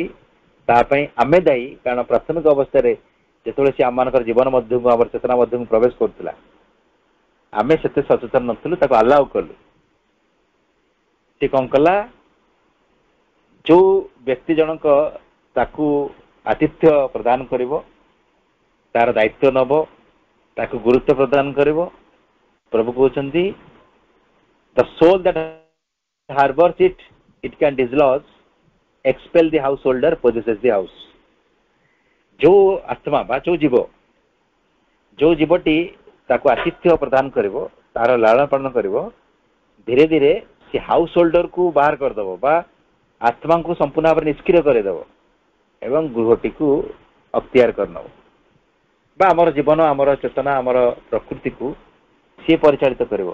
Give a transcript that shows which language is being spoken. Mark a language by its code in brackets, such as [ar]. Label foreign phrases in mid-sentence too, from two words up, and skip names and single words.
[or] ତା ପାଇଁ ଆମେ ଦାୟୀ, କାରଣ ପ୍ରାଥମିକ ଅବସ୍ଥାରେ ଯେତେବେଳେ ସେ ଆମମାନଙ୍କର ଜୀବନ ମଧ୍ୟକୁ, ଆମର ଚେତନା ମଧ୍ୟକୁ ପ୍ରବେଶ କରୁଥିଲା, ଆମେ ସେତେ ସଚେତନ ନଥିଲୁ, ତାକୁ ଆଲାଉ କଲୁ। ସେ କଣ କଲା, ଯୋଉ ବ୍ୟକ୍ତି ଜଣକ ତାକୁ ଆତିଥ୍ୟ ପ୍ରଦାନ କରିବ, ତାର ଦାୟିତ୍ୱ ନେବ, ତାକୁ ଗୁରୁତ୍ୱ ପ୍ରଦାନ କରିବ, ପ୍ରଭୁ କହୁଛନ୍ତି [en] the soul that harbors it can dislodge, expel the householder, possesses the house। [or] ଯୋଉ ଆତ୍ମା ବା ଯୋଉ ଜୀବଟି ତାକୁ ଆତିଥ୍ୟ ପ୍ରଦାନ କରିବ, ତାର ଲାଳନ ପାଳନ କରିବ, ଧୀରେ ଧୀରେ ସେ ହାଉସ ହୋଲ୍ଡରକୁ ବାହାର କରିଦେବ ବା ଆତ୍ମାଙ୍କୁ ସମ୍ପୂର୍ଣ୍ଣ ଭାବରେ ନିଷ୍କ୍ରିୟ କରିଦେବ ଏବଂ ଗୃହଟିକୁ ଅକ୍ତିଆର କରିନେବ, ବା ଆମର ଜୀବନ, ଆମର ଚେତନା, ଆମର ପ୍ରକୃତିକୁ ସିଏ ପରିଚାଳିତ କରିବ।